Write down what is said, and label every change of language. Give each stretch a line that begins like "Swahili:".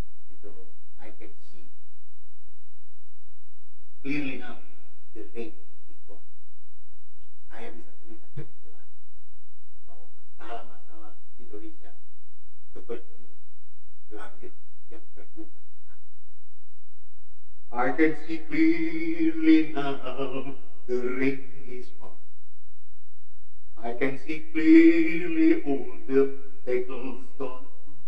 English: Itu I can see clearly now the rain is gone.
Indonesian: Saya bisa melihat dengan jelas bahwa masalah-masalah Indonesia seperti langit yang terbuka.
English: I can see clearly now the rain is on. I can see clearly all the obstacles gone.